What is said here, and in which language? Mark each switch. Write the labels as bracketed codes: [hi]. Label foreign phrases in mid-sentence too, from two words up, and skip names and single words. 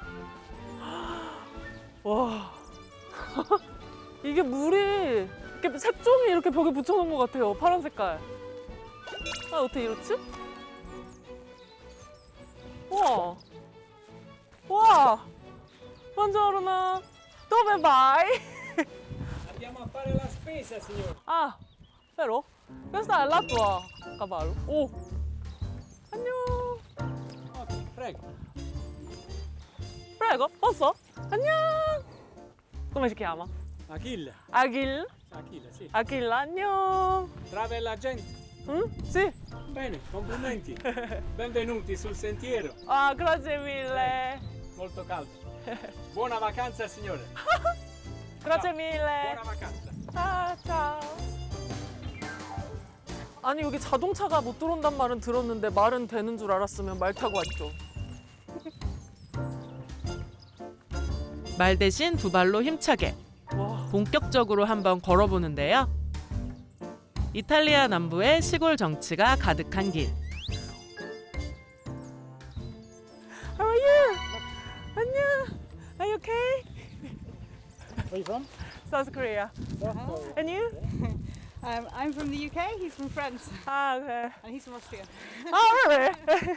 [ko] 와, 이게 물이 이렇게 색종이 이렇게 벽에 붙여놓은 것 같아요. 파란 색깔. 아, 어떻게 이렇지? 우와. 와. [it] Buongiorno. Dove vai? Andiamo a fare la spesa, signore. Ah, vero? Questa è la tua cavallo. Oh. [ko] 안녕. [it] Prego. Prego, posso? 안녕. Come si chiama? Achille. Achille? Achille, sì. Achille, [ko] 안녕. [en] Travel agent. [it] Sì. Bene, complimenti. Benvenuti sul sentiero. Ah, grazie mille. Molto caldo. Buona vacanza, signore. Grazie Ciao. mille. Buona vacanza. Ah, ciao. [ko] 아니 여기 자동차가 못 들어온단 말은 들었는데 말은 되는 줄 알았으면 말 타고 왔죠. 말 대신 두 발로 힘차게 본격적으로 한번 걸어보는데요. 이탈리아 남부의 시골 정치가 가득한 길. [en] How are you? 안녕. Are you okay? Where are you from? South Korea. And you? I'm from the UK, he's from France. Ah, okay. And he's from Austria. Oh, really?